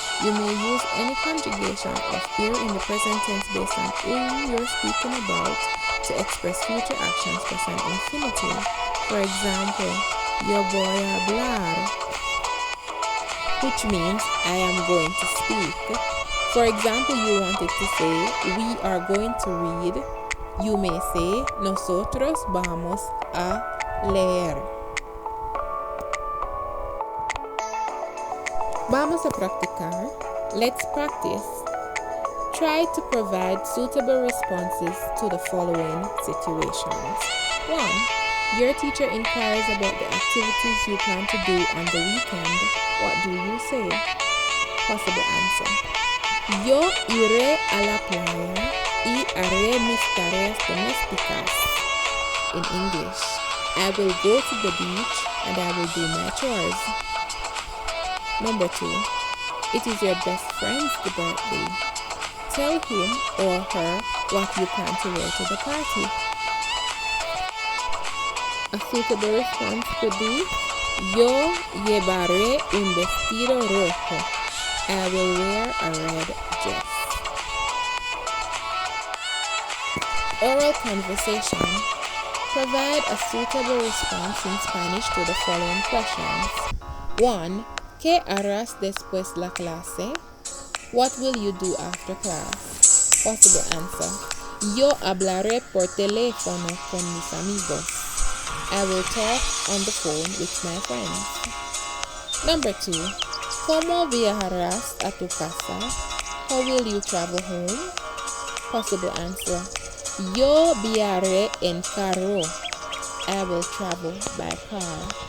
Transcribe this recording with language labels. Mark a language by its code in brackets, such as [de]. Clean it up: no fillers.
[en] You may use any conjugation of ir in the present tense based on who you're speaking about to express future actions present infinitive. For example, [es] yo voy a hablar, [en] which means I am going to speak. For example, you wanted to say we are going to read. You may say [es] nosotros vamos a leer. Vamos a practicar. [en] Let's practice. Try to provide suitable responses to the following situations. 1. Your teacher inquires about the activities you plan to do on the weekend. What do you say? Possible answer. [es] Yo iré a la playa y haré mis tareas domésticas. [en] In English, I will go to the beach and I will do my chores. Number 2. It is your best friend's birthday. Tell him or her what you plan to wear to the party. A suitable response could be [es] yo llevaré un vestido rojo. [en] I will wear a red dress. Oral conversation. Provide a suitable response in Spanish to the following questions. 1. [es] ¿Qué harás después la clase? [en] What will you do after class? Possible answer. [es] Yo hablaré por teléfono con mis amigos. [en] I will talk on the phone with my friends. Number 2. [es] ¿Cómo viajarás a tu casa? [en] How will you travel home? Possible answer. [es] Yo viajaré en carro. [en] I will travel by car.